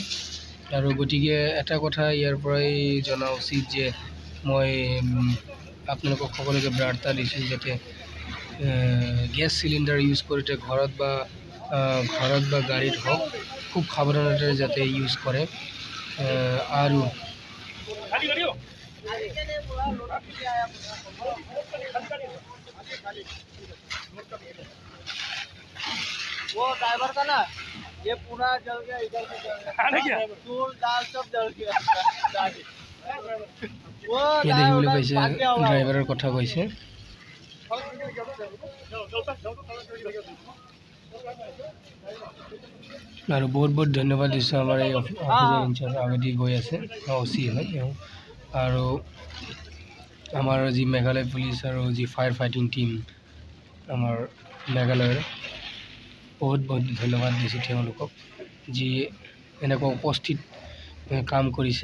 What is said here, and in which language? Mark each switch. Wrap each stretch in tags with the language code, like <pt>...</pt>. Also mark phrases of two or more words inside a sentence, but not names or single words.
<as>আৰু গতিকে এটা কথা ইয়াৰ পৰাই জনা উচিত যে মই আপোনালোকক সকলোকে বাৰ্তা দিছোঁ যাতে</as> <en>gas cylinder</en> <as>ইউজ কৰোঁতে ঘৰত বা গাড়ীত হওক খুব সাৱধানতাৰে যাতে ইউজ কৰে। আৰু</as> <hi>वो ड्राइवर का ना ये पूरा जल गया, इधर से जल गया, दूर दाल सब जल गया। वो</hi> <as>দেখিবলৈ পাইছে ড্ৰাইভাৰৰ কথা কৈছে। আৰু বহুত বহুত ধন্যবাদ দিছোঁ আমাৰ এই</as> <en>officer in charge</en> <as>আগেদি গৈ আছে, অচি হয় তেওঁ। আৰু আমাৰ যি মেঘালয় পুলিচ আৰু যি</as> <en>fire fighting team</en> <as>আমাৰ মেঘালয়ৰ, বহুত বহুত ধন্যবাদ দিছোঁ তেওঁলোকক, যি এনেকুৱা উপস্থিত কাম কৰিছে।</as>